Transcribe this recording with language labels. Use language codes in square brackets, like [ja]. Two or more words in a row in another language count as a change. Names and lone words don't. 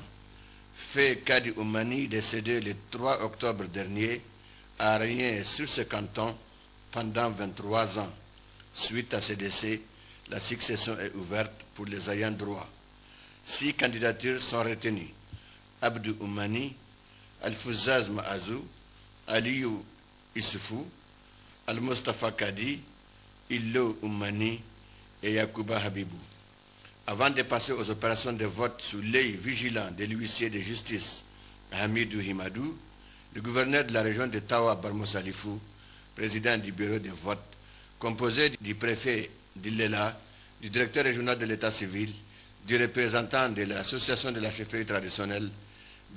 [fr] Fait Kadi Oumani, décédé le 3 octobre dernier, a régné sur ce canton pendant 23 ans. Suite à ce décès, la succession est ouverte pour les ayants droit. 6 candidatures sont retenues. Abdou Oumani, Al-Fouzaz Maazou, Aliou Issoufou, Al-Mustafa Kadi, Illo Oumani et Yacouba Habibou. Avant de passer aux opérations de vote sous l'œil vigilant de l'huissier de justice Hamidou Himadou, le gouverneur de la région de Tawa Barmo Salifou, président du bureau de vote, composé du préfet d'Ilela, du directeur régional de l'état civil, du représentant de l'association de la chefferie traditionnelle, du